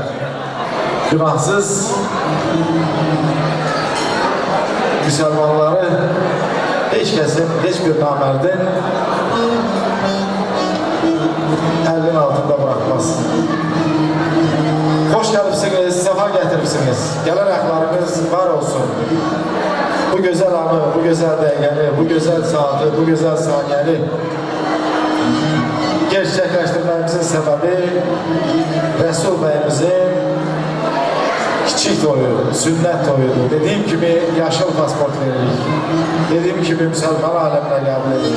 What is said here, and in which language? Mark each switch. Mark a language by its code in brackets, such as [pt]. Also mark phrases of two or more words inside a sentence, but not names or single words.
[tr] Günahsız Müslümanları hiç kesin, hiçbir namerdin elin altında bırakmaz. [az] Hoş gəlibsiniz, sefa gətiribsiniz. Gələn ayaqlarınız var olsun. Bu güzel anı, bu güzel dəqiqəni, bu güzel saati, bu güzel saniyəni gerçəkləşdirməyimizin səbəbi Resul bəyimizin kiçik toyu, sünnət toyudur. Dediyim kimi yaşıl pasport veririk. Dediyim kimi Müslüman aləminə qəbul edirik.